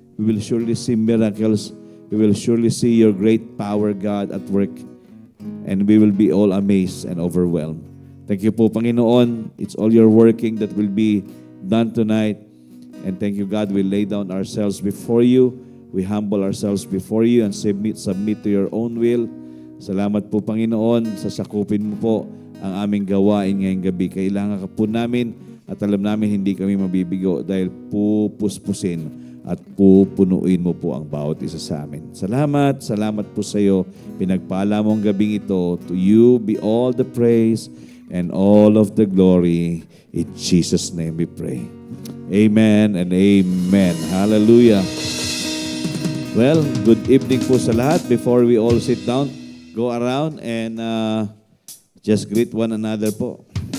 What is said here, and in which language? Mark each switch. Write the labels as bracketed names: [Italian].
[English] We will surely see miracles. We will surely see your great power, God, at work. And we will be all amazed and overwhelmed. Thank you po, Panginoon. It's all your working that will be done tonight. And thank you, God, we lay down ourselves before you. We humble ourselves before you and submit to your own will. [Filipino] Salamat po, Panginoon, sa sakupin mo po ang aming gawain ngayong gabi. Kailangan ka po namin at alam namin hindi kami mabibigo dahil pupuspusin at pupunuin mo po ang bawat isa sa amin. Salamat po sa iyo. Pinagpala mo ang gabing ito. [English] To you be all the praise and all of the glory. In Jesus' name we pray. Amen and amen. Hallelujah. Well, good evening [Filipino] po sa lahat. [English] Before we all sit down, go around and just greet one another po.